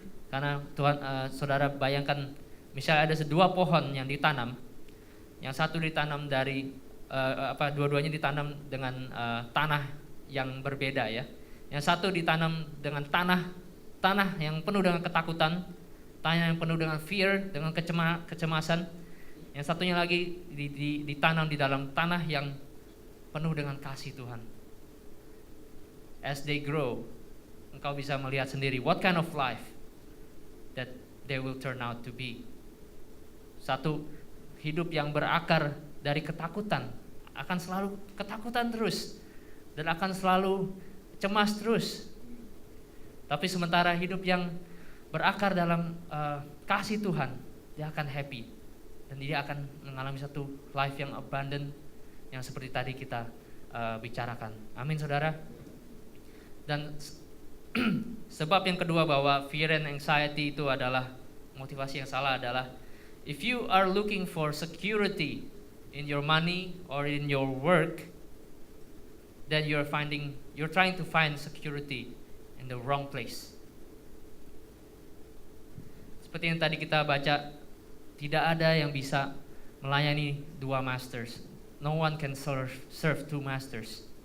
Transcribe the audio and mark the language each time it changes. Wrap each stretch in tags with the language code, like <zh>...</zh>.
<id>Karena Tuhan, saudara bayangkan, misalnya ada dua pohon yang ditanam, yang satu ditanam dari dua-duanya ditanam dengan tanah yang berbeda ya. Yang satu ditanam dengan tanah yang penuh dengan ketakutan, tanah yang penuh dengan fear, dengan kecemasan. Yang satunya lagi ditanam di dalam tanah yang penuh dengan kasih Tuhan.</id> <en>As they grow,</en> <id>engkau bisa melihat sendiri</id> <en>what kind of life that they will turn out to be.</en> <id>Satu hidup yang berakar dari ketakutan, akan selalu ketakutan terus dan akan selalu cemas terus. Tapi sementara hidup yang berakar dalam kasih Tuhan, dia akan happy dan dia akan mengalami satu life yang abundant, yang seperti tadi kita bicarakan. Amin, saudara. Dan sebab yang kedua bahwa fear and anxiety itu adalah motivasi yang salah adalah,</id> <en>if you are looking for security in your money or in your work, then you're trying to find security in the wrong place.</en> <id>Seperti yang tadi kita baca, tidak ada yang bisa melayani dua masters.</id> <en>No one can serve two masters.</en>